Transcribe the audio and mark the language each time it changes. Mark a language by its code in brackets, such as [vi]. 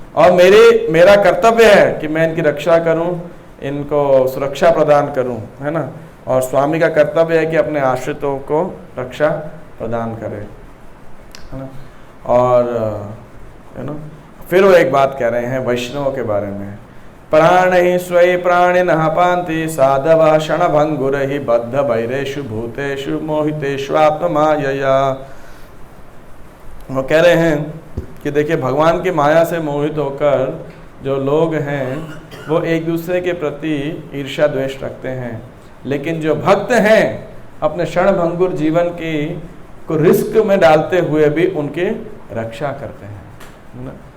[hi] और मेरा कर्तव्य है कि मैं इनकी रक्षा करूं, इनको सुरक्षा प्रदान करूं, है ना। और स्वामी का कर्तव्य है कि अपने आश्रितों को रक्षा प्रदान करे, है ना। और है ना, फिर वो एक बात कह रहे हैं वैष्णवों के बारे में। [sa] प्राणैः स्वै प्राणिनः पान्ति साधवः क्षणभङ्गुरैः बद्ध वैरेषु भूतेषु मोहितेषु आत्ममायया। [hi] वो कह रहे हैं कि देखिए भगवान की माया से मोहित होकर जो लोग हैं वो एक दूसरे के प्रति ईर्ष्या द्वेष रखते हैं, लेकिन जो भक्त हैं अपने क्षणभंगुर जीवन की को रिस्क में डालते हुए भी उनकी रक्षा करते हैं, है ना।